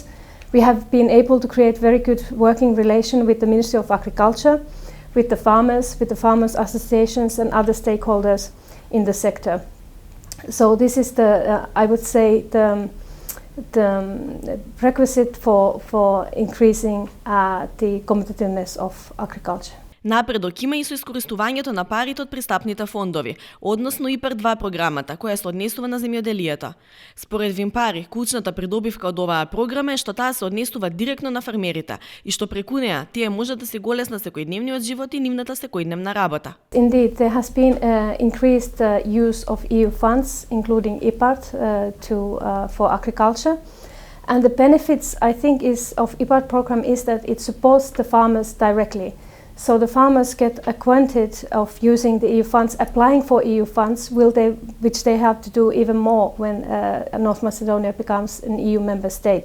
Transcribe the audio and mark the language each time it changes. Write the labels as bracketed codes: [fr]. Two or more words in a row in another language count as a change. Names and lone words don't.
[en] We have been able to create very good working relation with the Ministry of Agriculture, with the farmers associations and other stakeholders in the sector. So this is I would say the prerequisite for increasing the competitiveness of agriculture. [mk] Напредок има и со искористувањето на парите од пристапните фондови, односно ИПАР 2 програмата, која се однесува на земјоделието. Според Вимпари, клучната придобивка од оваа програма е што таа се однесува директно на фермерите и што преку неа тие може да се голесна секојдневниот живот и нивната секојдневна работа. [en] Indeed, there has been increased use of EU funds, including IPAR, for agriculture. And the benefits, I think, of IPAR program is that it supports the farmers directly. So the farmers get acquainted of using the EU funds, applying for EU funds, which they have to do even more when North Macedonia becomes an EU member state.